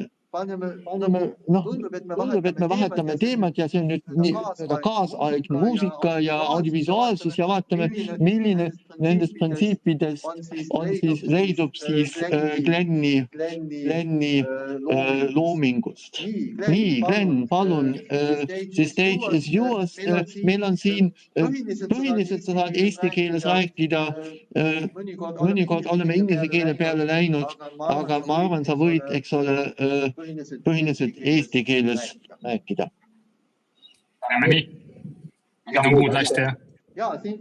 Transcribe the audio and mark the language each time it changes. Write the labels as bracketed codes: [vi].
[et] Tundub, et me vahetame teemad ja see on nüüd kaasaegne muusika ja audiovisuaalsus ja vaatame, milline nendest printsiipidest on siis, leidub siis Glenni loomingust. Nii, Glenn, palun, [en] the stage is yours. [et] Meil on siin põhiliselt sa saad eesti keeles rääkida, mõnikord oleme inglise keele peale läinud, aga ma arvan, sa võid, eks ole, põhiliselt eesti keeles rääkida. Nii, mida on kuulda hästi, jah?